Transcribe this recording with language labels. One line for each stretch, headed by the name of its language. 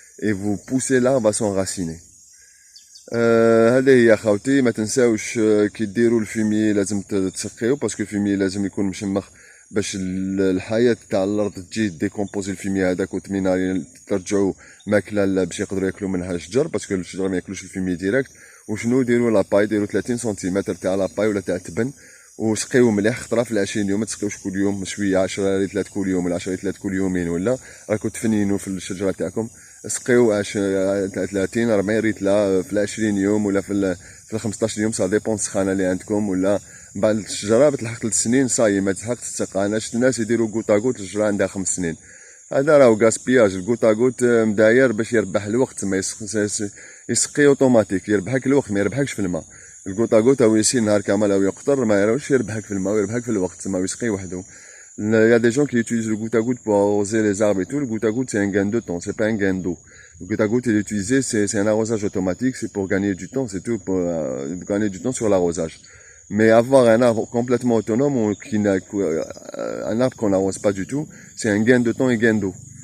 French: Et vous poussez l'arbre à s'enraciner.
Arabic: هذه هي خاوتي ما تنساوش كي ديروا الفيمي لازم تسقيو باسكو الفيمي لازم يكون مشمخ باش الحياة تاع الارض تجي ديكومبوزي الفيمي هذاك وتمينا ترجعوا ماكله باش يقدروا ياكلوا منها الشجر باسكو الشجر ما ياكلوش الفيمي ديريكت وشنو ديروا لاباي ديروا 30 سنتيمتر تاع لاباي ولا تاع التبن وسقيو مليح خطره في 20 يوم ما تسقيوش كل يوم شويه 10 ريتلات كل يوم ولا 10 ريتلات كل يومين ولا راكم تفنينوا في الشجره تاعكم سقيو 30 40 ريتله في 20 يوم ولا في 15 يوم
French: سا ديبون
Arabic: السخانه اللي عندكم ولا بعد الشجره بتلحق 3 سنين صاي ما تلحق تسقى انا شفت الناس يديروا كوطاكوط الشجره عندها 5 سنين هذا راهو غاسبياج الكوطاكوط مداير باش يربح الوقت ما يسقي اوتوماتيك يربحك الوقت ما يربحكش في الماء الكوطاكوط او يسير نهار كامل او يقطر ما يروش يربحك في الماء ويربحك في الوقت ما يسقي وحده.
French: Il y a des gens qui utilisent le goutte à goutte pour arroser les arbres et tout. Le goutte à goutte, c'est un gain de temps, c'est pas un gain d'eau. Le goutte à goutte, il est utilisé, c'est un arrosage automatique, c'est pour gagner du temps, c'est tout, pour gagner du temps sur l'arrosage. Mais avoir un arbre complètement autonome, un arbre qu'on n'arrose pas du tout, c'est un gain de temps et gain d'eau.